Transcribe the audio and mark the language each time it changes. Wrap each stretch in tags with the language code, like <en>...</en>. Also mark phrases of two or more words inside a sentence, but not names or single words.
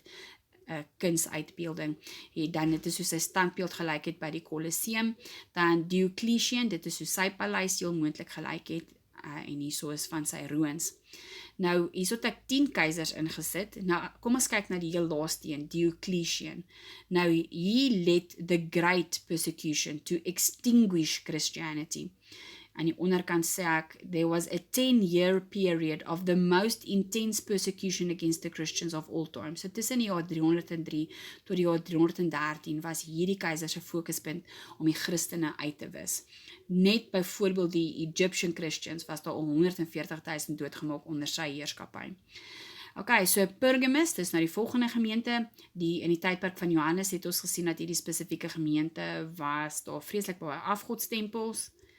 <af>Kunsuitbeelding. Dan dit is hoe sy standbeeld gelyk het by die Colosseum. Dan Diocletian, dit is hoe sy paleis heel moontlik gelyk het, en hierso is van sy ruïns. Nou, hierso het ek 10 keisers ingesit. Nou, kom ons kyk na die heel laaste een, Diocletian.</af> <en>Now, he led the great persecution to extinguish Christianity.</en> <af>Aan die onderkant sê ek,</af> <en>there was a 10-year period of the most intense persecution against the Christians of all time.</en> <af>So tussen die jaar 303 tot die jaar 313 was hierdie keiser se fokuspunt om die Christene uit te wis. Net byvoorbeeld die</af> <en>Egyptian Christians</en> <af>was daar al 140.000 doodgemaak onder sy heerskappy. Okay, so Pergamus, dis nou die volgende gemeente, in die tydperk van Johannes het ons gesien dat hierdie spesifieke gemeente was daar vreeslik baie afgodstempels.</af>